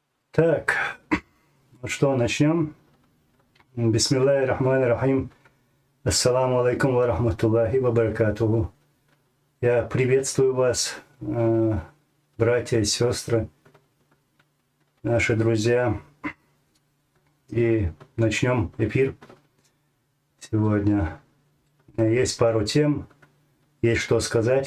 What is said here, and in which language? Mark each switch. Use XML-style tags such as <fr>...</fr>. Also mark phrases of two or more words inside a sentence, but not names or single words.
<ru>Так, ну что, начнем?</ru> <ar>بسم الله الرحمن الرحيم. السلام عليكم ورحمة الله وبركاته.</ar> <ru>Я приветствую вас, братья и сестры, наши друзья. И начнем эфир сегодня. Есть пару тем, есть что сказать.</ru>